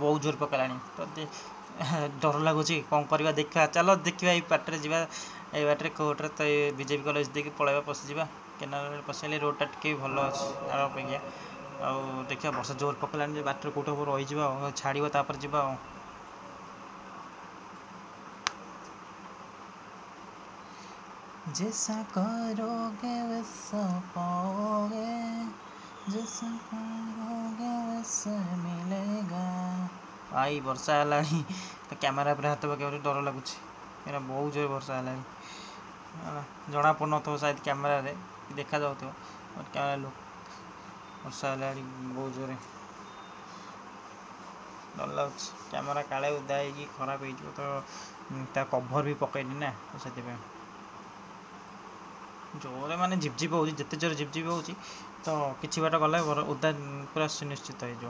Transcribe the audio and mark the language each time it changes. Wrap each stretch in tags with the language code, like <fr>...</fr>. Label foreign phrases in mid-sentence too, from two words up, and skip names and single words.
<or>ବହୁତ ଜୋରରେ ପକେଇଲାଣି ତ ଡର ଲାଗୁଛି କ'ଣ କରିବା ଦେଖିବା ଚାଲ ଦେଖିବା ଏଇ ବାଟରେ ଯିବା ଏଇ ବାଟରେ କୋର୍ଟରେ ତ ଏଇ ବିଜେପି କଲେଜ ଦେଇକି ପଳେଇବା ପଶିଯିବା କେନାଲରେ ପଶିଲେ ରୋଡ଼ଟା ଟିକେ ଭଲ ଅଛି ଆର ଅପେକ୍ଷା ଆଉ ଦେଖିବା ବର୍ଷା ଜୋରରେ ପକେଇଲାଣି ଯେ ବାଟରେ କେଉଁଠି ହବ ରହିଯିବା ଆଉ ଛାଡ଼ିବ ତାପରେ ଯିବା ଆଉ।</or> <hi>जैसा करोगे वैसा पाओगे जैसा करोगे वैसा मिलेगा।</hi> <or>आई ବର୍ଷା ହେଲାଣି ତ କ୍ୟାମେରା ଉପରେ ହାତ ପକେଇବାକୁ ଡର ଲାଗୁଛି କାହିଁକିନା ବହୁତ ଜୋରେ ବର୍ଷା ହେଲାଣି ଜଣା ପଡ଼ୁନଥିବ ସାୟଦ କ୍ୟାମେରାରେ ଦେଖାଯାଉଥିବ କ୍ୟାମେରା ବର୍ଷା ହେଲାଣି ବହୁତ ଜୋରେ ଡର ଲାଗୁଛି କ୍ୟାମେରା କାଳେ ଓଦା ହେଇକି ଖରାପ ହେଇଯିବ ତ ତା କଭର ବି ପକେଇନି ନା ତ ସେଥିପାଇଁ ଜୋରେ ମାନେ ଝିପଝିପ ହେଉଛି ଯେତେ ଜୋରେ ଝିପଝିପ ହେଉଛି ତ କିଛି ବାଟ ଗଲେ ଓଦା ପୁରା ସୁନିଶ୍ଚିତ ହେଇଯିବ।</or>